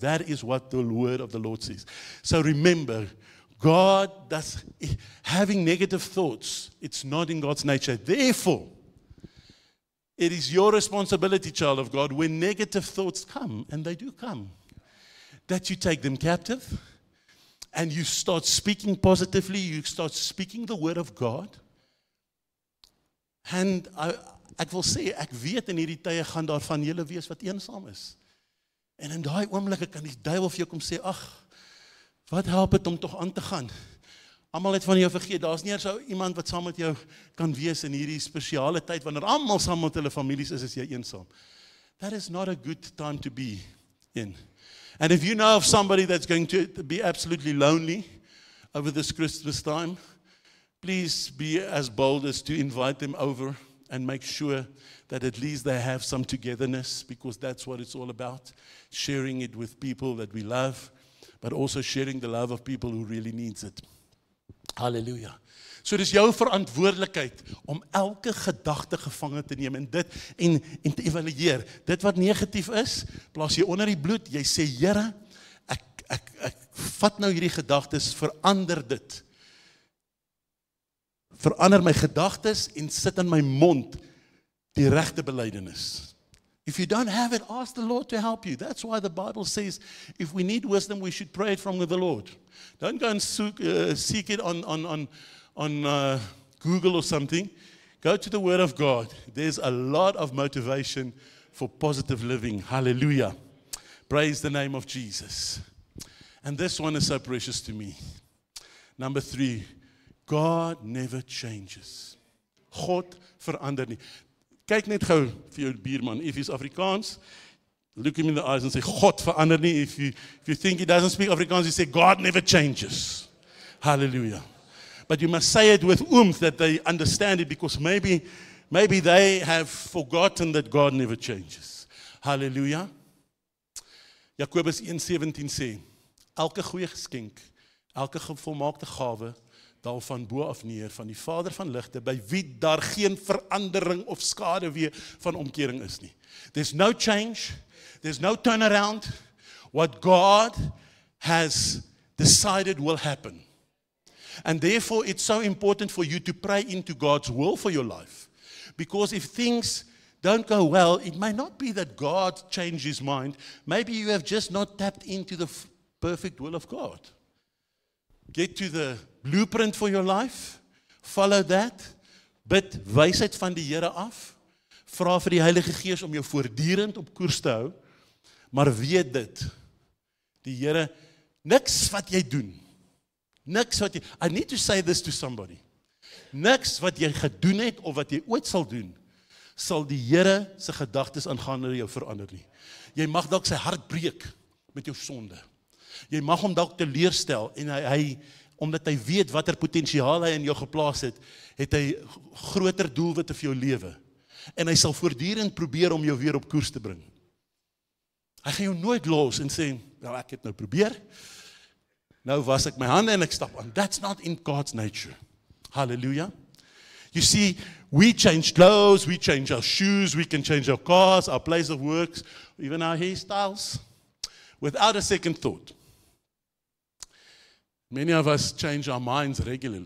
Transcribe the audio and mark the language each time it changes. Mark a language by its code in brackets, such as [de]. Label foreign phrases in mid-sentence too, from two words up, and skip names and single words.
[en] That is what the word of the Lord says. So remember, God does, having negative thoughts, it's not in God's nature. Therefore, it is your responsibility, child of God, when negative thoughts come, and they do come, that you take them captive and you start speaking positively, you start speaking the word of God. [af] En ek wil sê, ek weet in hierdie tye gaan daar van julle wees wat eensaam is. En in daai oomblikke kan die duiwel vir jou kom sê, ag, wat help het om tog aan te gaan? Almal het van jou vergeet, daar's nie so iemand wat saam met jou kan wees in hierdie spesiale tyd, wanneer almal saam met hulle families is jy eensaam. [en] That is not a good time to be in. And if you know of somebody that's going to be absolutely lonely over this Christmas time, please be as bold as to invite them over and make sure that at least they have some togetherness, because that's what it's all about. Sharing it with people that we love, but also sharing the love of people who really needs it. Hallelujah. [af] So dis jou verantwoordelikheid om elke gedagte gevange te neem en dit en te evalueer. Dit wat negatief is, plaas jy onder die bloed. Jy sê, Here, ek vat nou hierdie gedagtes, verander dit. Verander my gedagtes en sit in my mond die regte belydenis. [en] If you don't have it, ask the Lord to help you. That's why the Bible says, if we need wisdom, we should pray it from the Lord. Don't go and seek it on Google or something. Go to the Word of God. There's a lot of motivation for positive living. Hallelujah. Praise the name of Jesus. And this one is so precious to me. Number 3, God never changes. [af] God verander nie. Kyk net gou vir jou buurman. [en] If he's Afrikaans, look him in the eyes and say, [af] God verander nie. [en] If you think he doesn't speak Afrikaans, you say, God never changes. Hallelujah. But you must say it with oomph that they understand it, because maybe they have forgotten that God never changes. Hallelujah. [af] Jakobus 1:17 sê, elke goeie geskenk, elke volmaakte gawe, daal van bo af neer, van die Vader van ligte, by wie daar geen verandering of skade weer van omkering is nie. [en] There's no change, there's no turnaround. What God has decided will happen. And therefore it's so important for you to pray into God's will for your life. Because if things don't go well, it may not be that God changed His mind. Maybe you have just not tapped into the perfect will of God. Get to the blueprint for your life, follow that, [af] bid wysheid van die Here af, vra vir die Heilige Gees om jou voortdurend op koers te hou, maar weet dit, die Here, niks wat jy doen, Niks wat jy, [en] I need to say this to somebody. [af] Niks wat jy gedoen het of wat jy ooit sal doen, sal die Here se gedagtes aangaande jou verander nie. Jy mag dalk sy hart breek met jou sonde. Jy mag hom dalk teleurstel en hy omdat hy weet watter potensiaal hy in jou geplaas het, het hy groter doelwitte vir jou lewe. En hy sal voortdurend probeer om jou weer op koers te bring. Hy gaan jou nooit los en sê, nou ek het nou probeer, nou was ek my hande en ek stap aan. [en] That's not in God's nature. Hallelujah. You see, we change clothes, we change our shoes, we can change our cars, our place of work, even our hairstyles, without a second thought. Many of us change our minds regularly.